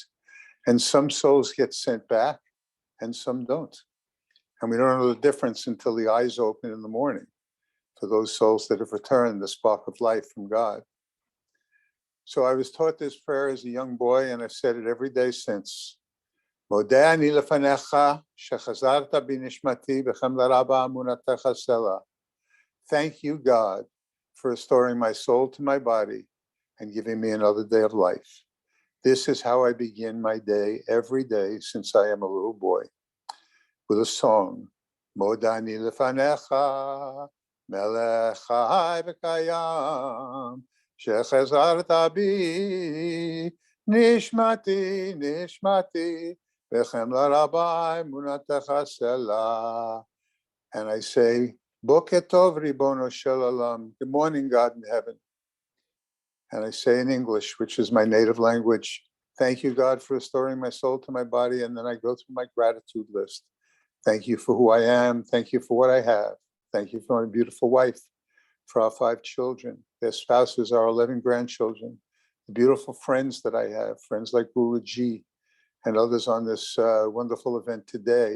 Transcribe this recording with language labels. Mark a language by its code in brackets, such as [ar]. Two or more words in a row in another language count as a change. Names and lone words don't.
[en] And some souls get sent back and some don't. And we don't know the difference until the eyes open in the morning for those souls that have returned the spark of life from God. So I was taught this prayer as a young boy, and I've said it every day since. [he] מודה אני לפניך שהחזרת בנשמתי בחמלה רבה אמונתך סלה. [en] Thank you, God, for restoring my soul to my body and giving me another day of life. This is how I begin my day every day since I am a little boy, with a song. [he] מודה אני לפניך מלך חי וקיים שהחזרת בי נשמתי נשמתי בחמלה רבה אמונתך סלה. [en] And I say, [he] בוקר טוב ריבונו של עולם. [en] Good morning, God in heaven. And I say in English, which is my native language, thank you, God, for restoring my soul to my body. And then I go through my gratitude list. Thank you for who I am. Thank you for what I have. Thank you for my beautiful wife, for our 5 children, their spouses, our 11 grandchildren, the beautiful friends that I have, friends like Guruji and others on this wonderful event today.